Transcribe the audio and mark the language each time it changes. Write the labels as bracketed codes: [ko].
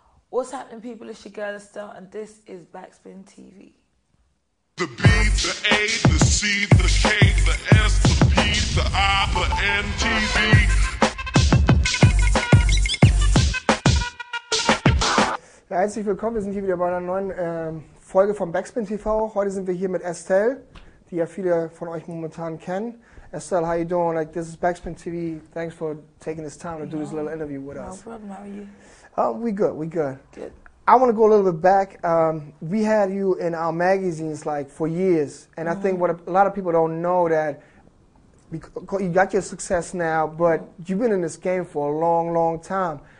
[en] What's happening, people? It's your girl Estelle, and this is Backspin TV. The B, the A, the C, the K, the S, the P, the I, the N, TV. [de] Ja, herzlich willkommen, wir sind hier wieder bei einer neuen Folge von Backspin TV. Heute sind wir hier mit Estelle, die ja viele von euch momentan kennen. [en] Estelle, how you doing? Like, this is Backspin TV. Thanks for taking this time to do this little interview with us. No problem. How are you? We good. Good. I want to go a little bit back. We had you in our magazines like for years, and I think what a lot of people don't know that you got your success now, but you've been in this game for a long, long time.